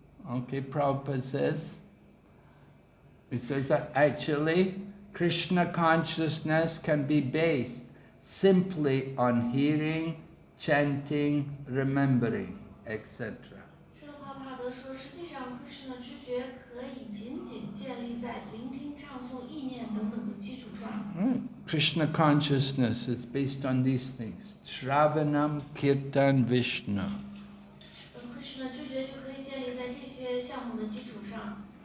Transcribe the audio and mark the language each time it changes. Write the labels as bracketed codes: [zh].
[en] Okay, Prabhupada says, it says that actually Krishna consciousness can be based simply on hearing chanting, remembering, etc. [zh] 施罗帕帕德说，实际上Krishna知觉可以仅仅建立在聆听、唱诵、意念等等的基础上。 [en] Krishna consciousness is based on these things. [sa] Shravanam, Kirtan, Vishnu. [zh] Krishna 知觉就可以建立在这些项目的基础上。